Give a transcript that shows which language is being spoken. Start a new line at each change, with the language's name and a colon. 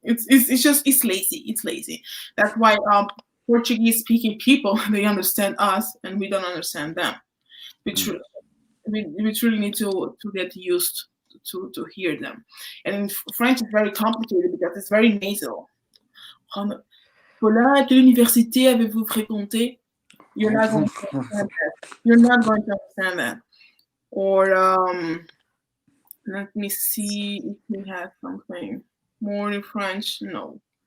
English: It's lazy. It's lazy. That's why Portuguese speaking people, they understand us and we don't understand them. We truly need to get used to hear them. And in French is very complicated because it's very nasal.
French: Voilà, quelle université avez-vous fréquenté?
English: You're not going to understand that. You're not going to understand that. Or let me see if we have something more in French. No.